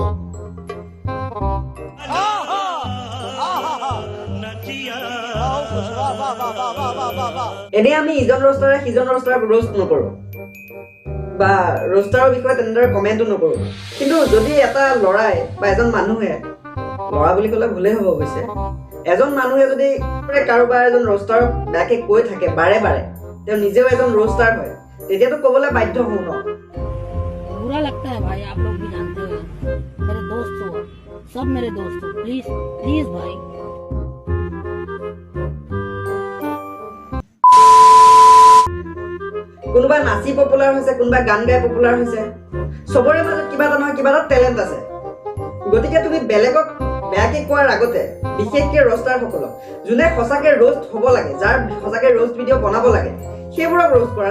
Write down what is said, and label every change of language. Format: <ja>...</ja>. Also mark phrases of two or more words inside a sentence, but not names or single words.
<as>এনেই আমি ইজন ৰস্তাৰে সিজন ৰস্তাৰক ৰোষ্ট নকৰো বা ৰোষ্টাৰৰ বিষয়ে তেনেদৰে কমেণ্টো নকৰো। কিন্তু যদি এটা ল'ৰাই বা এজন মানুহে, ল'ৰা বুলি ক'লে ভুলেই হ'ব অৱশ্যে, এজন মানুহে যদি কাৰোবাৰ এজন ৰোষ্টাৰক বেয়াকে কৈ থাকে বাৰে বাৰে, তেওঁ নিজেও এজন ৰোষ্টাৰ হয়, তেতিয়াতো ক'বলৈ বাধ্য হওঁ ন।</as> <hi>बुरा लगता है भाई, आप लोग भी जानते हो, मेरे दोस्त हो, सब मेरे दोस्त हो, प्लीज प्लीज भाई।</hi> <as>কোনোবা নাচি পপুলাৰ হৈছে, কোনোবা গান গাই পপুলাৰ হৈছে। চবৰে মাজত কিবা এটা নহয় কিবা এটা টেলেণ্ট আছে। গতিকে তুমি বেলেগক বেয়াকে কোৱাৰ আগতে, বিশেষকৈ ৰষ্টাৰসকলক, যোনে সঁচাকে ৰোষ্ট হ'ব লাগে, যাৰ সঁচাকে ৰোষ্ট ভিডিঅ' বনাব লাগে, সেইবোৰক ৰোষ্ট কৰা ন।</as>